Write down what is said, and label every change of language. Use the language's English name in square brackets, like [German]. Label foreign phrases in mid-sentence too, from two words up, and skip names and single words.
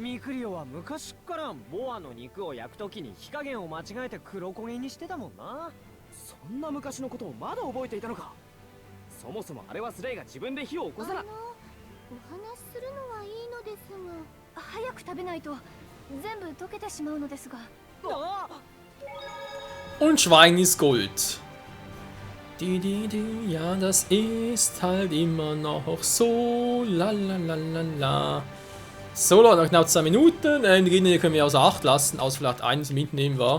[Japanese] ミクリオは昔からボアの肉を焼くときに火加減を間違えて黒焦げにしてたもんな。そんな昔のことをまだ覚えていたのか。そもそもあれはスレイが自分で火を起こさな。お話しするのはいいのですが、早く食べないと全部溶けてしまうのですが。 [German] Und Schwein ist Gold. Ja, das ist halt immer noch so. Lalalala. So, Leute, noch knapp 2 Minuten. Die Gegner können wir außer Acht lassen, außer vielleicht einen zum Mitnehmen war.